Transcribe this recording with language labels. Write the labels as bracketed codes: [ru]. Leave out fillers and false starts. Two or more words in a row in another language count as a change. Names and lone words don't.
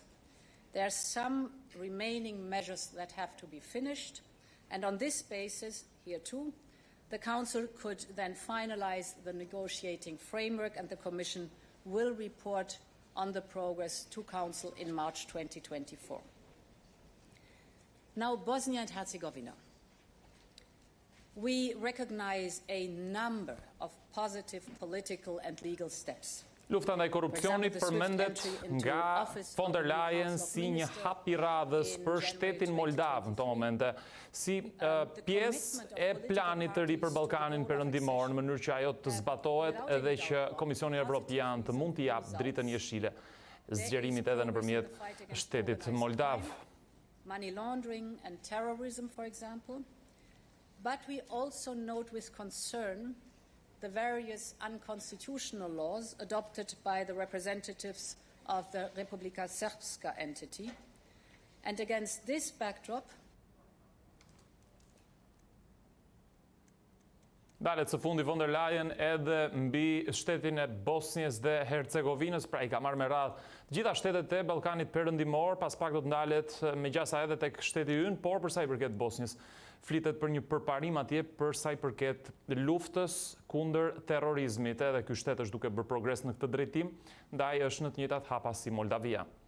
[en] There are some remaining measures that have to be finished, and on this basis, here too, the Council could then finalize the negotiating framework, and the Commission will report on the progress to Council in March 2024. Now, Bosnia and Herzegovina. We recognize a number of positive political and legal steps. [sq] Lufta ndaj korrupsionit përmendet nga von der Leyen si një hap i radhës për shtetin moldav në këto momente, si pjesë e planit të ri për Ballkanin Perëndimor, në mënyrë që ajo të zbatohet edhe që Komisioni Evropian të mund t'i japë dritën jeshile zgjerimit edhe nëpërmjet shtetit moldav. [en] Money laundering and terrorism, for example. But we also note with concern the various unconstitutional laws adopted by the representatives of the Republika Srpska entity. And against this backdrop, [sq] Dalet së fundi von der Leyen edhe mbi shtetin e Bosnjës dhe Hercegovinës, pra i ka marrë me radhë gjitha shtetet e Ballkanit Perëndimor, pas pak do të ndalet me gjasa edhe tek shteti ynë, por për sa i përket Bosnjës, flitet për një përparim atje për sa i përket luftës kundër terrorizmit, edhe ky shtet është duke bërë progres në këtë drejtim, ndaj është në të njëjtat hapa si Moldavia.